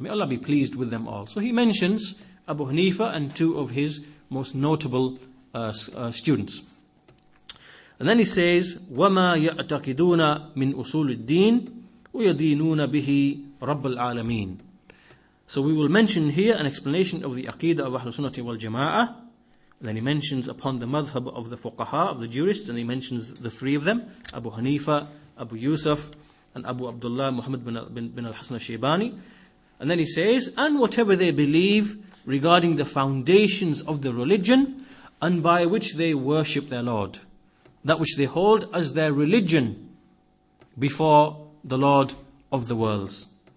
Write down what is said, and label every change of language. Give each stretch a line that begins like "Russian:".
English: May Allah be pleased with them all. So he mentions Abu Hanifa and two of his most notable students.
Arabic: And then he says, وَمَا يَعْتَقِدُونَ مِنْ أُصُولِ الدِّينِ وَيَدِينُونَ بِهِ رَبَّ الْعَالَمِينَ.
English: So we will mention here an explanation of the Aqeedah of Ahlul Sunnah wal Jama'ah. And then he mentions upon the madhab of the fuqaha, of the jurists, and he mentions the three of them, Abu Hanifa, Abu Yusuf, and Abu Abdullah Muhammad bin al-Hasan al-Shaybani. And then he says, and whatever they believe regarding the foundations of the religion and by which they worship their Lord, that which they hold as their religion before the Lord of the worlds.